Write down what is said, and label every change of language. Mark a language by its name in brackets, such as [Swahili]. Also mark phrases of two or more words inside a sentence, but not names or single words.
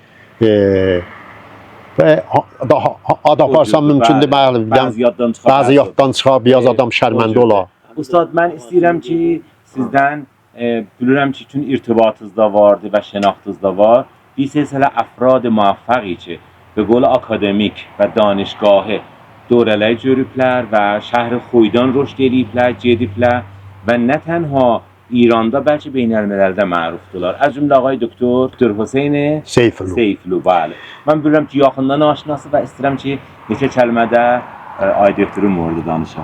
[Azerbaijani] Və ad aparsam mümkündür, bəzi yaddan çıxar, biraz adam şərməndə olar. Ustad, mən istəyirəm ki, sizdən bilirəm ki, bütün irtibatınız da vardı və şənaxtınız da var. Bir silsilə əfrad müvəffəqi ki, [Persian] به قول اکادمیک و دانشگاه دوره‌ای [Azerbaijani] görüblər və şəhər Xoydan rüşd eləyiblər, gediblər və nə tənha İranda, bəlkə beynəlmiləldə mərufdular. [Persian] از جمله [Azerbaijani] ağay doktor Hüseyn Seyflu, bəli. Mən bilirəm ki, yaxından aşinası və istəyirəm ki, neçə kəlmədə ay doktorun mövzuda danışaq.